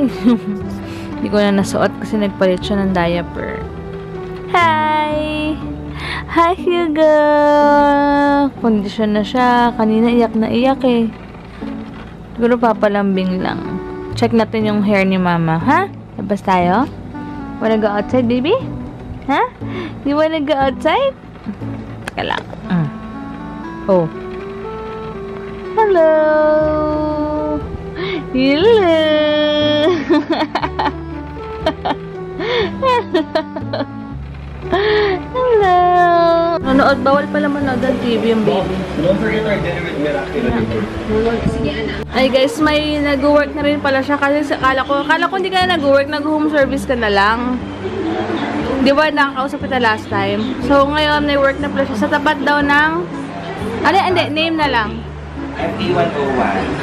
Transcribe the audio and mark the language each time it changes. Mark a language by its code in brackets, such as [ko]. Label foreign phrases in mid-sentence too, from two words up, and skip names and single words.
[tl] Hindi ko na nasuot kasi nagpalit siya ng diaper. [en] Hi! Hi, Hugo! [tl] Kondisyon na siya. Kanina iyak na iyak eh. Siguro papalambing lang. Check natin yung hair ni mama. Ha? Labas tayo? [en] Wanna go outside, baby? Ha? You wanna go outside? [tl] Teka lang. [en] Oh. Hello! Hello! Hello! [tl] Nanood, bawal pala manood ang TV yung baby. [en] Don't forget our dinner with Miracle. [tl] Ay guys, may nag-work na rin pala siya kasi akala ko hindi ka na nag-work, nag-home service ka na lang. Di ba nakakausap kita [en] last time? [tl] So ngayon, may work na pala siya sa tapat daw ng hindi, name na lang. FA101.